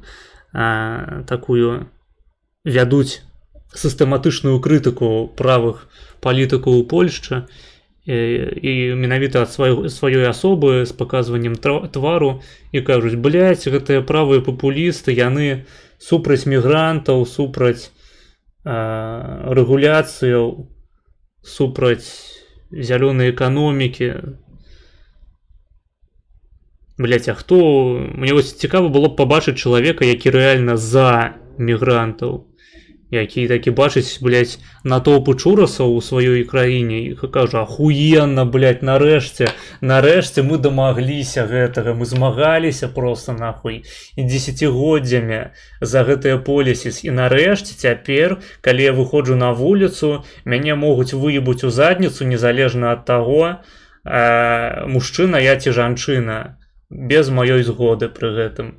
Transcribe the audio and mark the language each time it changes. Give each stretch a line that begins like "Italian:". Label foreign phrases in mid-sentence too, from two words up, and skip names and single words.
Belarusian: такую вядуць сістэматычную крытыку правых палітыкаў у Польшчы і менавіта ад сваёй асобы з паказваннем твару і кажуць, блядь, гэтыя правыя папулісты, яны супраць мігрантаў, супраць рэгуляцыяў, супраць зялёнай эканомікі. Блять, а хто...
Ukrainian: Мне ось цікаво було б побачити чоловіка, який реально за мігрантів. Який таки бачить,
Belarusian: блять, натовпу чурасаў у сваёй краіне і кажа, ахуенна, блять, нарэшце мы дамагліся гэтага, мы змагаліся просто нахуй і дзесяцігоддзямі за гэтыя полісіс. І нарэшце цяпер, калі я выходжу на вуліцу, мяне могуць выебуць у задніцу незалежна ад таго, мужчына я ці жанчына, без маёй згоды пры гэтым.